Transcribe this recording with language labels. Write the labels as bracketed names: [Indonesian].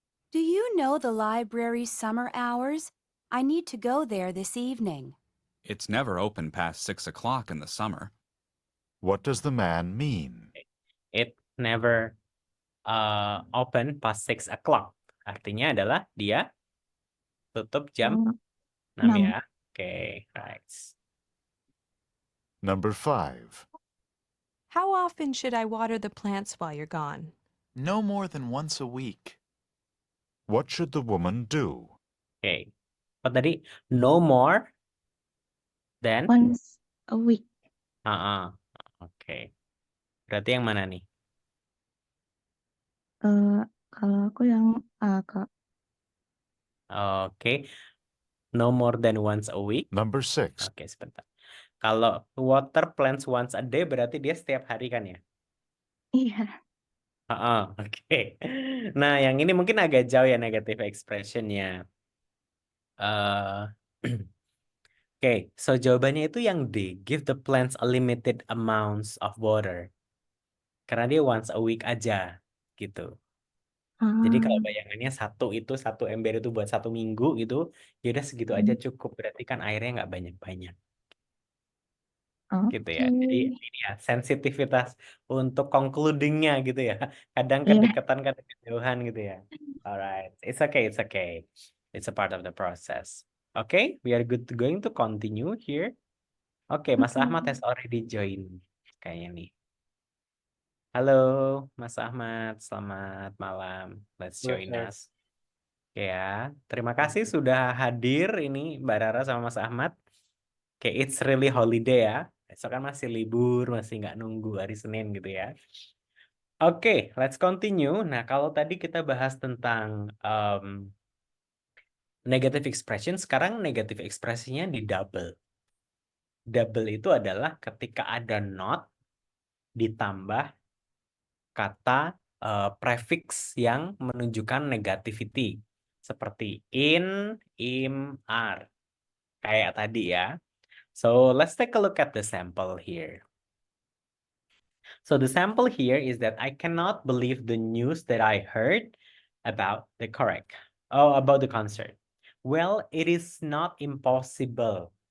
[English] Do you know the library's summer hours? I need to go there this evening. It's never open past 6 o'clock in the summer. What does the man mean? It never open past 6 o'clock. [Indonesian] Artinya adalah dia tutup jam 6 ya. [English] Oke, right. Number 5. How often should I water the plants while you're gone? No more than once a week. What should the woman do? [Indonesian] Oke. Apa tadi? [English] No more than? Once a week. [Indonesian] Oke. Berarti yang mana nih? Kalau aku yang A, Kak. [English] Oke. No more than once a week. Number 6. [Indonesian] Oke, sebentar. Kalau [English] water plants once a day [Indonesian] berarti dia setiap hari kan ya? Iya. Oke. Nah, yang ini mungkin agak jauh ya negative expression-nya. Oke, so jawabannya itu yang D. [English] Give the plants a limited amounts of water. [Indonesian] Karena dia [English] once a week [Indonesian] aja, gitu. Jadi kalau bayangannya satu ember itu buat 1 minggu gitu, ya udah segitu aja cukup. Berarti kan airnya nggak banyak-banyak. Gitu ya. Jadi ini ya sensitivitas untuk concluding-nya gitu ya. Kadang kedekatan, kadang kejauhan gitu ya. [English] Alright, it's okay. It's a part of the process. Okay, we are going to continue here. Okay, Mas Ahmad has already joined [Indonesian] kayaknya nih. Halo, Mas Ahmad, selamat malam. [English] Let's join us. [Indonesian] Ya, terima kasih sudah hadir ini Mbak Rara sama Mas Ahmad. [English] Oke, it's really holiday ya. [Indonesian] Besok kan masih libur, masih nggak nunggu hari Senin gitu ya. [English] Oke, let's continue. [Indonesian] Nah, kalau tadi kita bahas tentang negative expression, sekarang negative ekspresinya di double. Double itu adalah ketika ada not ditambah kata prefix yang menunjukkan negativity. Seperti in, im, are. Kayak tadi ya. [English] So, let's take a look at the sample here. So, the sample here is that I cannot believe the news that I heard. about the concert. Well, it is not impossible.